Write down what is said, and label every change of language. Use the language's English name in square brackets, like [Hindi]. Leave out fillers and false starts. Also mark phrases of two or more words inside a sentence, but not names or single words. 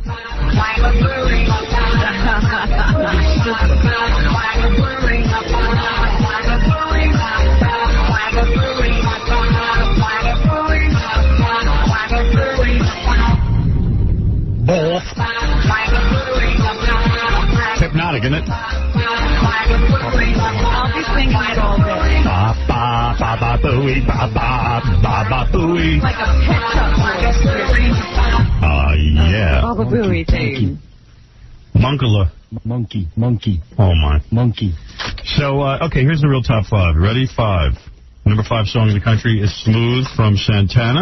[English] Both. Hypnotic, isn't it? I'll be singing it all day. Ba ba ba ba booey ba ba ba ba booey. Like a pet shop. Yeah. Baba Booey thing. Monkala. Monkey. Oh my. Monkey. So okay, here's the real top 5. Ready? 5. Number 5 song in the country is "Smooth" from Santana.